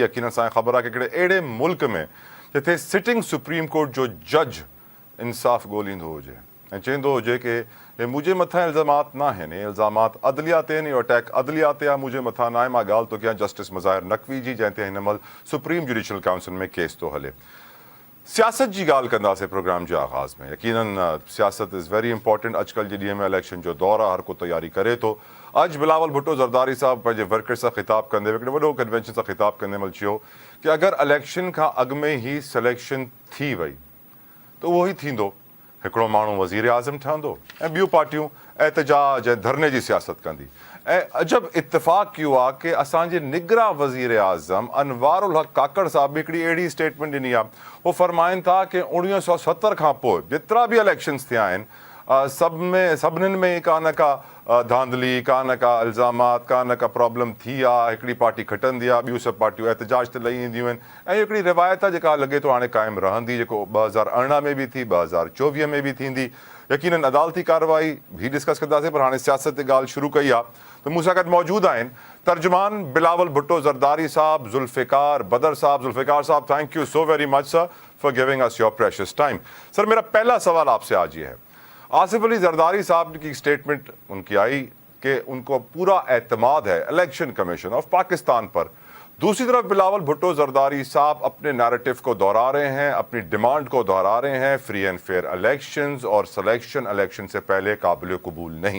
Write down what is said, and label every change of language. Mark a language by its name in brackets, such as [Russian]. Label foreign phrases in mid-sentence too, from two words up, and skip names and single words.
[Sindhi] यकीन असांखे ख़बर आहे कि हिकिड़े अहिड़े मुल्क में जिथे [English] sitting Supreme Court [Sindhi] जो जज इंसाफ़ ॻोल्हींदो हुजे ऐं चवंदो हुजे कि हे मुंहिंजे मथां इल्ज़ामात न आहिनि, हे इल्ज़ामात अदलिया ते आहिनि, इहो अटैक अदलिया ते आहे, मुंहिंजे मथां न आहे। मां ॻाल्हि थो कयां जस्टिस मुज़ाहिर नक़वी जी, जंहिं ते हिन महिल सुप्रीम जुडिशल काउंसिल में केस थो हले। सियासत जी ॻाल्हि कंदासीं प्रोग्राम जे आगाज़ में। यकीनन सियासत [English] is very important. [Sindhi] अॼुकल्ह जे ॾींहं में इलेक्शन जो दौर आहे, हर को तयारी करे थो। अॼु बिलावल भुट्टो ज़रदारी साहब पंहिंजे वर्कर्स सां ख़िताब कंदे हिकिड़े वॾो कन्वेंशन सां ख़िताब कंदे महिल चयो कि अगरि इलेक्शन खां अॻु में ई सिलेक्शन थी वई त उहो ई थींदो, हिकिड़ो माण्हू वज़ीर आज़म ठहंदो ऐं ॿियूं पार्टियूं एहतजाज ऐं धरने जी सियासत कंदी। ऐं अजब इत्तेफ़ाक़ इहो आहे कि असांजे निगरां वज़ीर आज़म अनवार उल हक काकड़ साहब बि हिकिड़ी अहिड़ी स्टेटमेंट ॾिनी आहे। उहो फरमाइनि था कि 1970 खां पोइ जेतिरा बि इलेक्शन्स थिया आहिनि सभिनीनि में का न का धांधली, का न का इल्ज़ामात, का न का प्रॉब्लम थी आहे। हिकिड़ी पार्टी खटंदी आहे, ॿियूं सभु पार्टियूं एहतजाज ते लही ईंदियूं आहिनि ऐं इहा हिकिड़ी रिवायत आहे जेका लॻे थो हाणे क़ाइमु रहंदी, जेको 2018 में बि थी, 2024 में बि थींदी। यकीनन अदालती कार्रवाई भी डिस्कस कंदासीं, पर हाणे सियासत ते ॻाल्हि शुरू कई आहे त मूं सां गॾु मौजूदु आहिनि तर्जुमान बिलावल भुट्टो ज़रदारी साहब, ज़ुल्फ़िकार बदर साहब। ज़ुल्फ़िकार साहब, [English] Thank you so very much sir for giving us your precious time. [Urdu] سر، میرا پہلا سوال آپ سے آج یہ ہے، آصف علی زرداری صاحب کی اسٹیٹمنٹ ان کی آئی کہ ان کو پورا اعتماد ہے الیکشن کمیشن آف پاکستان پر. دوسری طرف بلاول بھٹو زرداری صاحب اپنے نیریٹو کو دہرا رہے ہیں، اپنی ڈیمانڈ کو دہرا رہے ہیں, [English] free and fair elections [Urdu] اور [English] selection election [Urdu] سے پہلے قابل قبول نہیں.